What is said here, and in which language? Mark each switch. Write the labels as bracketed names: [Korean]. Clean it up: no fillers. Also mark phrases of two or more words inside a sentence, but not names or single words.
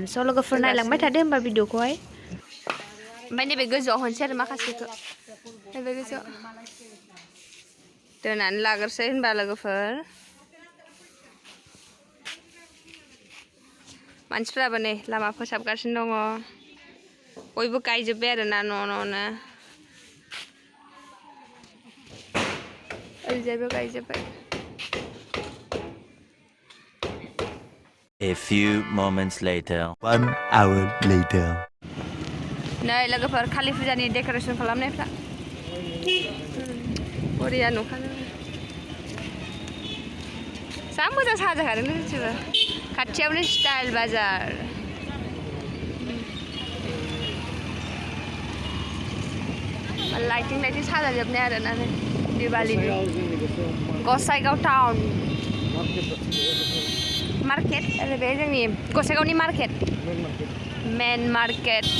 [Bodo] स' लोगोफोर नायलांबाय थादो होमबा भिडिअखौहाय। ओमफ्राय नैबे गोजौआव होनसै आरो माखासेखौ नैबे गोजौआव दोनानै लाग्रोसै होनबा लोगोफोर। मानसिफ्राबो नै लामा फोसाबगासिनो दङ, बयबो गायजोब्बाय आरोना न'नो ओरैजायबो गायजोब्बाय। [English] A few moments later. 1 hour later. [Bodo] नै लोगोफोर कालि फुजानि डेक'रेसन खालामनायफ्रा बरिया नुखादों। जा मोजां साजायखादों लोगोफोर, खाथियावनो स्टाइल बाजार। लाइटिं साजायजोबनाय आरोना दिवालीनि गसाइगाव [English] town market [Bodo] आरो बे जोंनि गसाइगावनि मार्केट [English] main market.